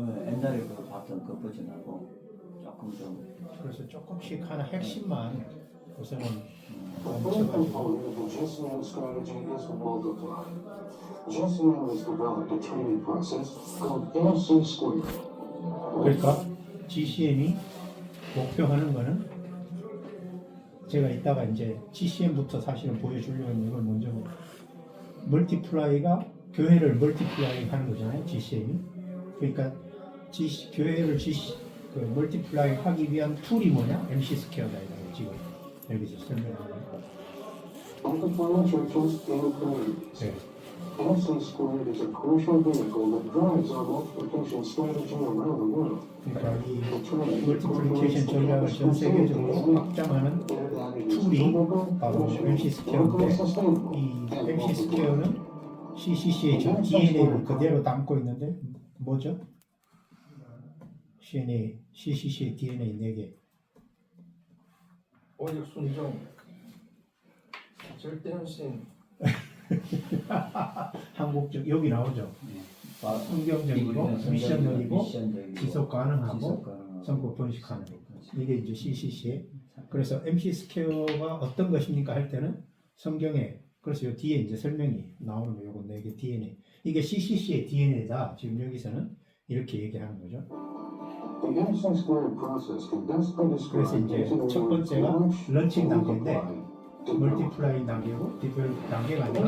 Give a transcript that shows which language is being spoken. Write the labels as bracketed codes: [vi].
[ko] 옛날에 봤던 그 버전하고 조금 좀. 그래서 조금씩 하나 핵심만 우선은 [en] The third [ko] 멈춰가지고 [en] component of the GCM strategy is multiply. GCM has developed a training process called MC Squared. [ko] 그러니까 GCM이 목표하는 거는 제가 이따가 이제 GCM부터 사실은 보여주려고 했는데 이걸 먼저 멀티플라이가 교회를 멀티플라이 하는 거잖아요, GCM이. 그러니까 교회를 그 멀티플라이 하기 위한 툴이 뭐냐? MC 스퀘어다 이거 지금 여기서 설명하는 거. [en] Multiplying churches and communities. [ko] 네. [en] MC Squared is a crucial vehicle that drives our multiplication strategy around the world. [ko] 그러니까 이 멀티플리케이션 전략을 전 세계적으로 확장하는 툴이 바로 MC 스퀘어인데 이 MC 스퀘어는 CCC의 전 DNA를 그대로 담고 있는데 뭐죠? CCC의 DNA 4개. 오직 순종, 절대 헌신, 한국적 여기 나오죠. 성경적이고 미션적이고 지속 가능하고 성공 번식하는 이게 이제 CCC의 그래서 MC 스퀘어가 어떤 것입니까 할 때는 성경에 그래서 요 뒤에 이제 설명이 나오는 거예요. 요거 4개 DNA. 이게 CCC의 DNA다. 지금 여기서는 이렇게 얘기하는 거죠. [en] The MC squared process can best be [ko] 그래서 [en] described [ko] 이제 [en] using the [ko] 첫 [en] words [ko] 번째가 [en] launch, [ko] 런칭 단계인데 [en] multiply, [ko] 멀티플라이 단계고 디벨롭 단계가 아니라